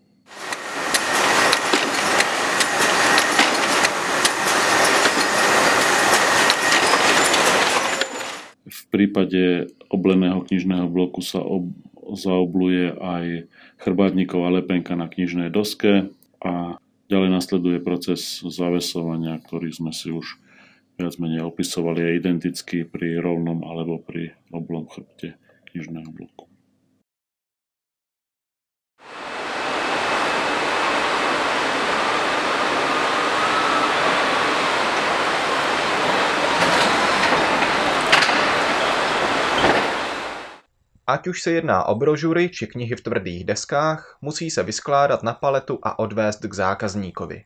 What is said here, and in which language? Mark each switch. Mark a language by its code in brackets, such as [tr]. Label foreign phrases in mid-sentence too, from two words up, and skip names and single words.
[sk] V prípade obleného knižného bloku sa zaobluje aj chrbátniková lepenka na knižnej doske a ďalej nasleduje proces zavesovania, ktorý sme si už viac menej opisovali, je identický pri rovnom alebo pri oblom chrbte knižného bloku. [cs] Ať už se jedná o brožury či knihy v tvrdých deskách, musí se vyskládat na paletu a odvést k zákazníkovi.